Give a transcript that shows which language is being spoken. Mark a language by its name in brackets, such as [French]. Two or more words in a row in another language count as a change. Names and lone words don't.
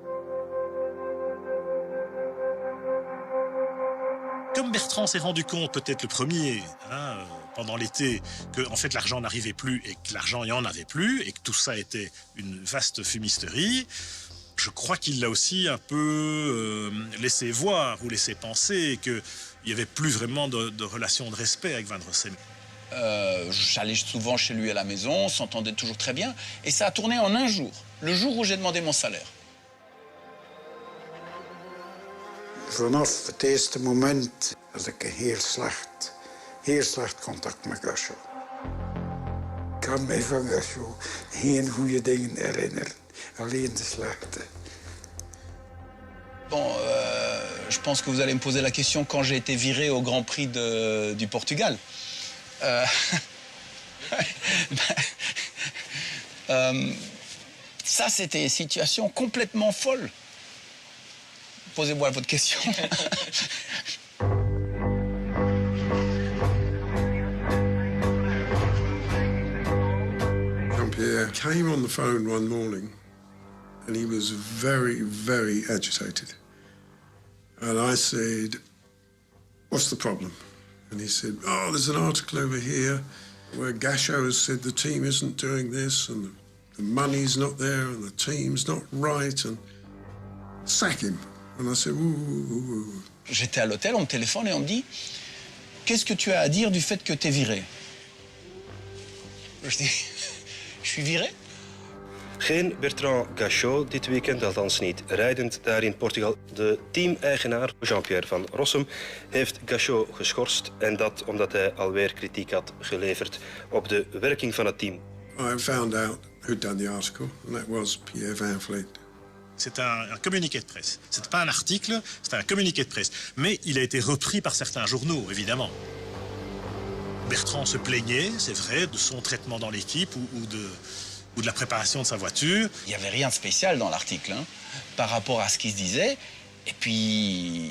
[French] Comme Bertrand s'est rendu compte, peut-être le premier, pendant l'été, que en fait l'argent n'arrivait plus et que l'argent il n'y en avait plus et que tout ça était une vaste fumisterie, je crois qu'il l'a aussi un peu laissé voir ou laissé penser qu'il n'y avait plus vraiment de relation de respect avec Van Rossem. J'allais souvent chez lui à la maison, on s'entendait toujours très bien. Et ça a tourné en un jour, le jour où j'ai demandé mon salaire. [Dutch] Vanaf het eerste moment had ik een heel slecht contact met Gachot. Ik kan mij van Gachot geen goede dingen herinneren, alleen de slechte. [French] Bon, je pense que vous allez me poser la question quand j'ai été viré au Grand Prix du Portugal. Ça, c'était une situation complètement folle. Posez-moi votre question. [English] Jean-Pierre came on the phone one morning and he was very, very agitated. And I said, what's the problem? And he said, oh, there's an article over here where Gachot has said the team isn't doing this and the money's not there and the team's not right and sack him. And I said, ooh. [French] J'étais à l'hôtel, on me téléphone et on me dit, qu'est-ce que tu as à dire du fait que t'es viré? Je dis, je suis viré? [Dutch] Geen Bertrand Gachot dit weekend, althans niet rijdend daar in Portugal. De team-eigenaar Jean-Pierre Van Rossem heeft Gachot geschorst. En dat omdat hij alweer kritiek had geleverd op de werking van het team. [English] I found out who'd done the article, and that was Pierre Van Vleet. [French] C'est un communiqué de presse. C'est pas un article, c'est un communiqué de presse. Mais il a été repris par certains journaux, évidemment. Bertrand se plaignait, c'est vrai, de son traitement dans l'équipe ou de la préparation de sa voiture. Il n'y avait rien de spécial dans l'article, hein, par rapport à ce qui se disait.